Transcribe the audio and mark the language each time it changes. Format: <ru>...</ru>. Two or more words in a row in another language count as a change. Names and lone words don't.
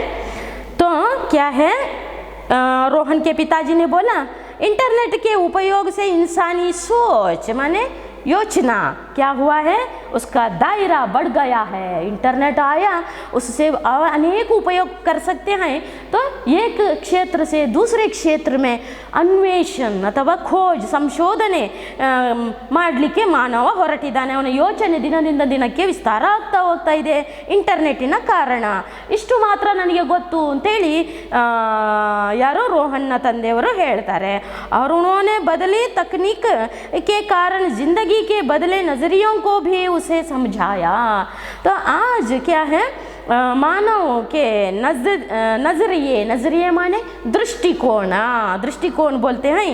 <hi>तो क्या है, रोहन के पिताजी ने बोला इंटरनेट के उपयोग से इंसानी सोच माने योजना क्या हुआ है? उसका दायरा बढ़ गया है। इंटरनेट आया, उससे अनेक उपयोग कर सकते हैं। तो एक क्षेत्र से दूसरे क्षेत्र में अन्वेषण अथवा खोज</hi> <kn>ಸಂಶೋಧನೆ ಮಾಡಲಿಕ್ಕೆ ಮಾನವ ಹೊರಟಿದ್ದಾನೆ. ಅವನ ಯೋಚನೆ ದಿನದಿಂದ ದಿನಕ್ಕೆ ವಿಸ್ತಾರ ಆಗ್ತಾ ಹೋಗ್ತಾ ಇದೆ ಇಂಟರ್ನೆಟ್ಟಿನ ಕಾರಣ. ಇಷ್ಟು ಮಾತ್ರ ನನಗೆ ಗೊತ್ತು ಅಂತೇಳಿ ಯಾರೋ ರೋಹನ್ನ ತಂದೆಯವರು ಹೇಳ್ತಾರೆ.</kn> <hi>और उन्होंने बदली तकनीक के कारण जिंदगी के बदले नज़रियों को भी उसे समझाया। तो आज क्या है, मानव के नजरिए, नजरिए माने दृष्टिकोण, दृष्टिकोण बोलते हैं।</hi>